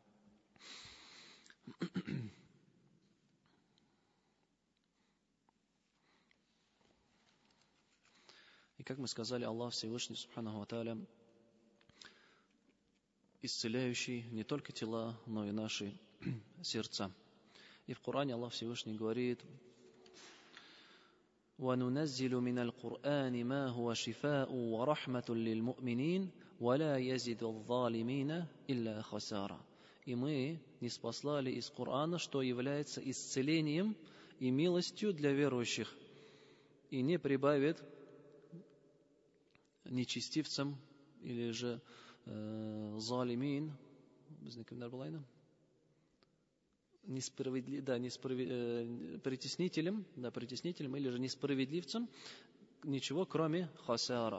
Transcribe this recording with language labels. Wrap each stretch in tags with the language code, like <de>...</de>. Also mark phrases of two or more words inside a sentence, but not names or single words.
<ru>И как мы сказали, Аллах Всевышний</ru> <ar>سبحانه وتعالى</ar> <ru>исцеляющий не только тела, но и наши сердца. И в Коране Аллах Всевышний говорит:</ru> <ar>وَنُنَزِّلُ مِنَ الْقُرْآنِ مَا هُوَ شِفَاءٌ وَرَحْمَةٌ لِلْمُؤْمِنِينَ وَلَا يَزِدُ الظَّالِمِينَ إِلَّا خَسَارًا.</ar> <ru>И мы ниспослали из Корана, что является исцелением и милостью для верующих, и не прибавит нечестивцам или же залимин, притеснителям или же несправедливцам ничего, кроме хасара.</ru>